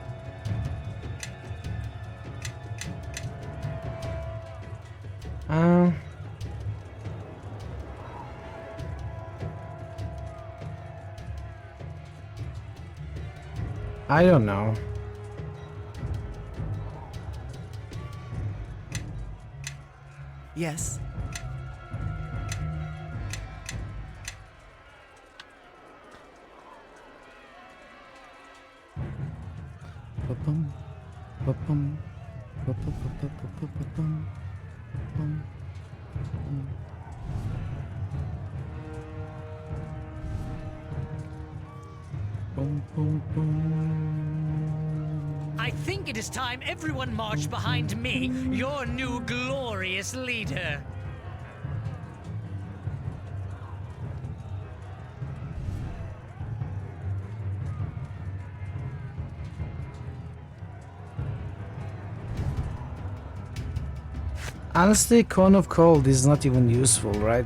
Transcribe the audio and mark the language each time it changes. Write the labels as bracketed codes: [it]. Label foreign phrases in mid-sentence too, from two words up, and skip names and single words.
[en] I don't know. Yes. Ba-bum, ba-bum, ba-ba-ba-ba-ba-ba-bum, bum, bum. Bum, bum, bum. I think it is time everyone marched behind me, your new glorious leader. Honestly, Cone of Cold is not even useful, right?